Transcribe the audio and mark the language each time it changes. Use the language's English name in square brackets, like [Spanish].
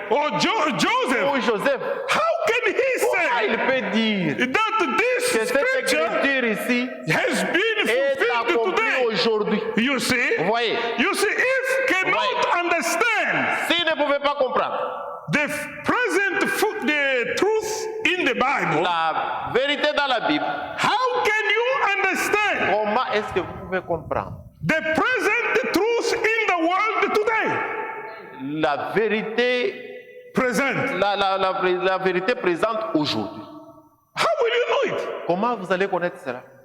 [English] or Joseph. [French] ou Joseph. [English] How can he [French] Comment [English] say [French] il peut dire [English] that [French] que [English] this [French] cette [English] scripture [French] écriture ici [English] has been [French] est [English] fulfilled [French] accomplie [English] today? [French] aujourd'hui? [English] You see, [French] Vous voyez, [English] if cannot understand [French] s'ils ne pouvaient pas comprendre [English] the present the truth in the Bible, [French] la vérité Bible, [English] how can you understand [French] comment est-ce que vous pouvez comprendre [English] the present truth in the world today? [French] la vérité, [English] Present. [French] la vérité présente aujourd'hui? [English] How will you know it? [French] Comment vous allez connaître cela?